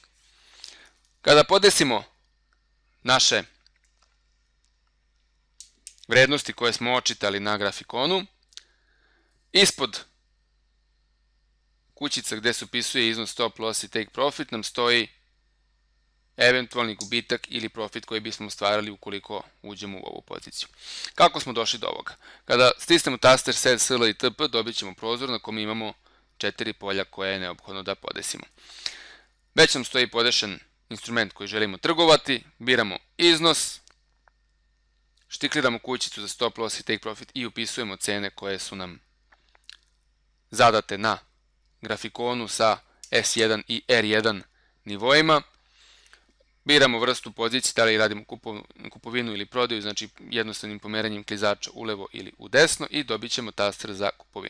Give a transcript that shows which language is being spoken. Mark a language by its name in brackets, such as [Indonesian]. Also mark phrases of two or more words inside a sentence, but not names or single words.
[Bosnian] Kada podesimo naše vrednosti koje smo očitali na grafikonu, ispod kućica gdje se upisuje iznos [English] stop loss [Bosnian] i [English] take profit [Bosnian] nam stoji eventualni gubitak ili profit koji bismo ostvarili ukoliko uđemo u ovu poziciju. Kako smo došli do ovoga? Kada stisnemo taster set, sl i tp, dobit ćemo prozor na kom imamo 4 polja koje je neophodno da podesimo. Već nam stoji podešen instrument koji želimo trgovati, biramo iznos, štikliramo kućicu za [English] stop loss [Bosnian] i [English] take profit [Bosnian] i upisujemo cene koje su nam zadate na grafikonu sa S1 i R1 nivoima. Biramo vrstu pozicije, da li radimo kupovinu ili prodaju, znači jednostavnim pomeranjem klizača ulevo ili u desno i dobit ćemo taster za kupovinu.